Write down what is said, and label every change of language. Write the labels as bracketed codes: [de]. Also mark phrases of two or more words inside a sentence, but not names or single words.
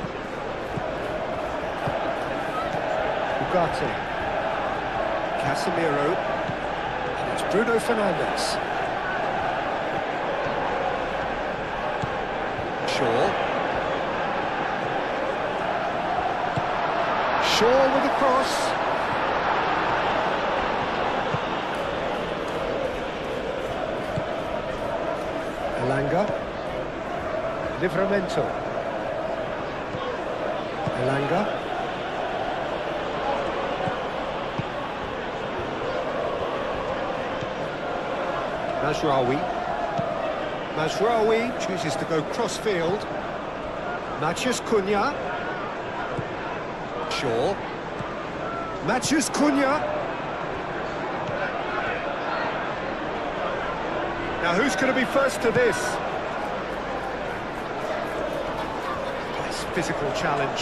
[en] Ugarte. Casemiro. And it's Bruno Fernandes. Shaw. Shaw with the cross. Elanga. Livramento. Elanga. Mazraoui chooses to go cross-field. Matches Cunha. Shaw. Matches Cunha. Now who's going to be first to this? Nice physical challenge.